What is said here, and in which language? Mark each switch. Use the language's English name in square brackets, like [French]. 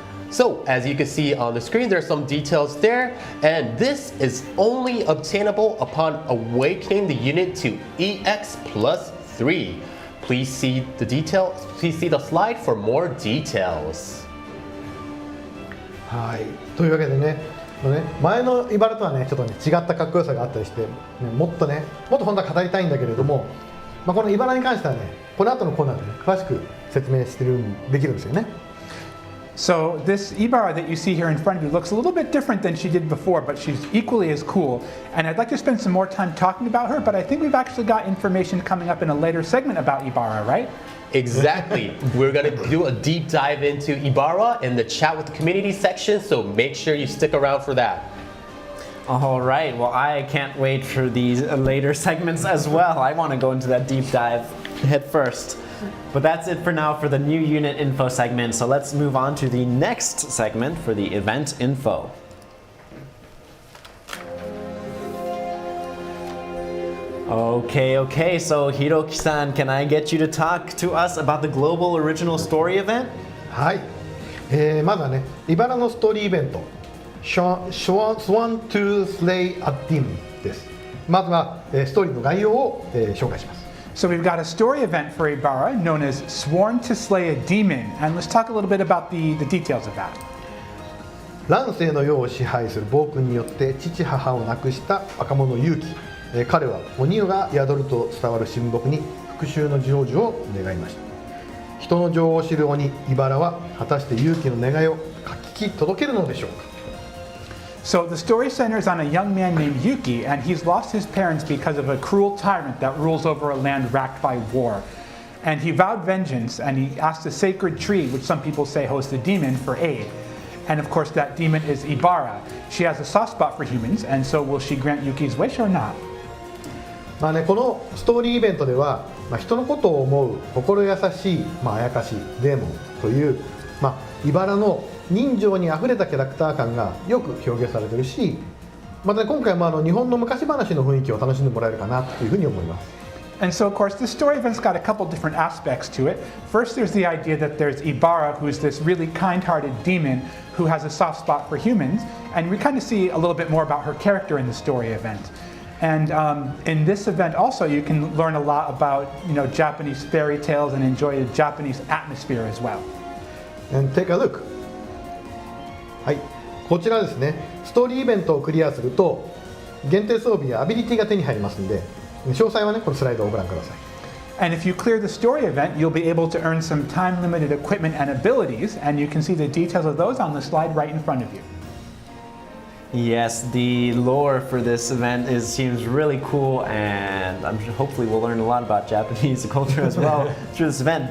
[English] So, as you can see on the screen, there's some details there, and this is only obtainable upon awakening the unit to EX plus 3. Please see the slide for more details. [Japanese] はい、というわけでね、前のイバラとはね、ちょっとね、違ったかっこよさがあったりして、もっと本当は語りたいんだけれども、このイバラに関してはね、この後のコーナーでね、詳しく説明できるんですよね。 [English] So this Ibara that you see here in front of you looks a little bit different than she did before, but she's equally as cool. And I'd like to spend some more time talking about her, but I think we've actually got information coming up in a later segment about Ibara, right? Exactly. We're going to do a deep dive into Ibara in the chat with the community section, so make sure you stick around for that. All right, well, I can't wait for these later segments as well. I want to go into that deep dive head first. But that's it for now for the new unit info segment, so let's move on to the next segment for the event info. Okay, so Hiroki-san, can I get you to talk to us about the global original story event? [Japanese] はい、まずはね、イバラのストーリーイベント、Swan to Slay a Demon です。まずは、ストーリーの概要を、紹介します。 [English] So we've got a story event for Ibara known as Sworn to Slay a Demon, and let's talk a little bit about the details of that. [Japanese] 乱世の世を支配する暴君によって父母を亡くした若者勇気、彼は鬼が宿ると伝わる神木に復讐の成就を願いました。人の情を知る鬼イバラは果たして勇気の願いを書き届けるのでしょうか。 [English] So the story centers on a young man named Yuki, and he's lost his parents because of a cruel tyrant that rules over a land racked by war. And he vowed vengeance, and he asked a sacred tree, which some people say hosts a demon, for aid. And of course that demon is Ibara. She has a soft spot for humans, and so will she grant Yuki's wish or not? [Japanese] このストーリーイベントでは、人のことを思う心優しい、あやかしデーモンという、イバラの人情にあふれたキャラクター感がよく表現されてるし、またね、今回も日本の昔話の雰囲気を楽しんでもらえるかなというふうに思います。 [English] And so, of course, this story event's got a couple different aspects to it. First, there's the idea that there's Ibara, who's this really kind-hearted demon who has a soft spot for humans, and we kind of see a little bit more about her character in the story event. And in this event also, you can learn a lot about, Japanese fairy tales and enjoy the Japanese atmosphere as well. And take a look. [Japanese] はい、こちらですね、ストーリーイベントをクリアすると限定装備やアビリティが手に入りますので、詳細はね、このスライドをご覧ください。 [English] And if you clear the story event, you'll be able to earn some time-limited equipment and abilities, and you can see the details of those on the slide right in front of you. Yes, the lore for this event seems really cool, and hopefully we'll learn a lot about Japanese culture as well through this event.